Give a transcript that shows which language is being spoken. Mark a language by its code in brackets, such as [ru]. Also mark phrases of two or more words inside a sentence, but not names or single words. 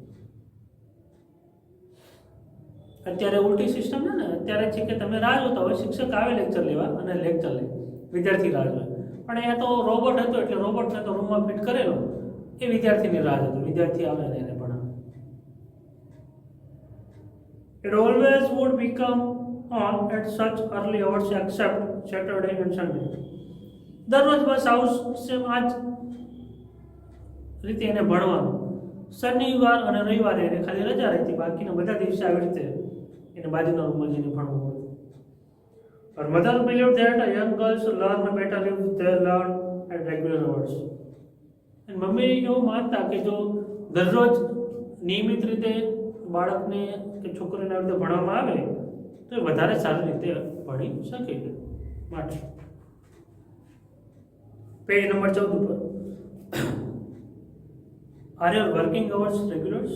[gu] અત્યારે ઉલટી સિસ્ટમ છે ને, અત્યારે છે કે તમે રાહ જોતા હોય, શિક્ષક આવે લેક્ચર લેવા અને લેક્ચર લે, વિદ્યાર્થી રાહ જોવે. પણ અહીંયા તો રોબોટ હતો એટલે રોબોટને તો રૂમમાં ફિટ કરેલો, એ વિદ્યાર્થીની રાહ જોતો, વિદ્યાર્થી આવે ને એને ભણાવે. [en] It always would become on at such early hours except Saturday and Sunday. [gu] દરરોજ બસ આવું સેમ આ જ રીતે એને ભણવાનું. શનિવાર અને રવિવારે એને ખાલી રજા રહેતી, બાકીના બધા દિવસે આવી રીતે એને બાજુના રૂમમાં જઈને ભણવું પડતું. [en] Her mother believed that young girls learn better if they learn at regular hours. [gu] અને મમ્મી એવું માનતા કે જો દરરોજ નિયમિત રીતે બાળકને કે છોકરીને આવી રીતે ભણવામાં આવે તો એ વધારે સારી રીતે ભણી શકે. માટે પેજ નંબર 14 ઉપર [en] are your working hours regulars.